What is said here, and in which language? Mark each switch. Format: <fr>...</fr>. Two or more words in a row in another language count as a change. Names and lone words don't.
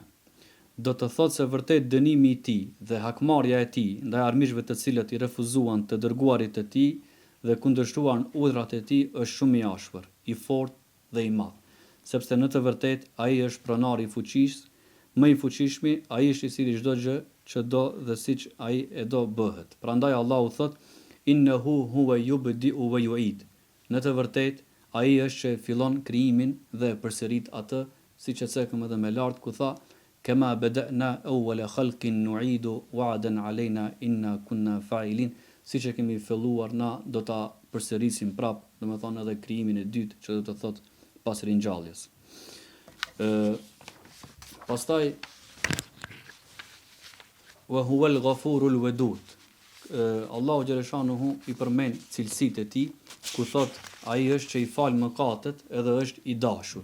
<sq>Do të thotë se vërtet dënimi i tij dhe hakmarrja e tij ndaj armiqve të cilët i refuzuan të dërguarit të tij dhe kundërshtuan urdhrat e tij është shumë i ashpër, i fortë dhe i madh, sepse në të vërtetë ai është pronari i fuqisë, më i fuqishmi, ai është i cili çdo gjë që do dhe siç ai e do bëhet. Prandaj Allahu thot:</sq> <ar>"إنه هو يبدئ ويعيد."</ar> <sq>Në të vërtetë ai është që fillon krijimin dhe përsërit atë, siç e cekëm edhe më lart ku tha:</sq> <ar>"كما بدأنا أول خلق نعيد وعدا علينا إنا كنا فاعلين."</ar> <sq>Siç e kemi filluar na do ta përsërisim prap, domethënë edhe krijimin e dytë, që do të thotë pas ringjalljes. Pastaj</sq> <ar>وهو الغفور الودود.</ar> <sq>Allahu xhaleshanuhu i përmend cilësitë e tij, ku thot ai është që i fal mëkatet edhe është i dashur.</sq>